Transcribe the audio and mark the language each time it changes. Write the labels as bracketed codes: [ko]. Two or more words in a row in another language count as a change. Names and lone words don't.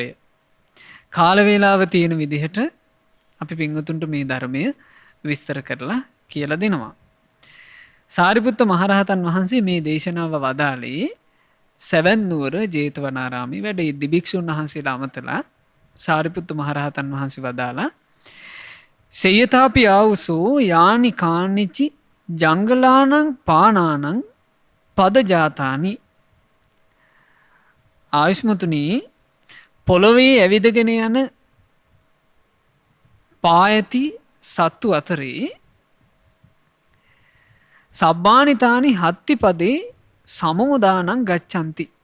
[si] කාල වේලාව තියෙන විදිහට අපි පින්වතුන්ට මේ ධර්මය විස්තර කරලා කියලා දෙනවා. සාරිපුත්ත මහරහතන් වහන්සේ මේ දේශනාව වදාළේ සැවැත් නුවර ජේතවනාරාමයේ වැඩ ඉද්දි භික්ෂුන් වහන්සේලා අමතලා සාරිපුත්ත මහරහතන් වහන්සේ වදාලා [pi] සේයතාපි ආවුසෝ යානි කානිචි ජංගලානං පානානං පදජාතානි. [si] ආයුෂ්මතුනි, පොළොවේ ඇවිදගෙන යන පායති සත්තු අතරේ [pi] සබ්බානිතානි හත්තිපදේ සමමුදානං ගච්ඡanti.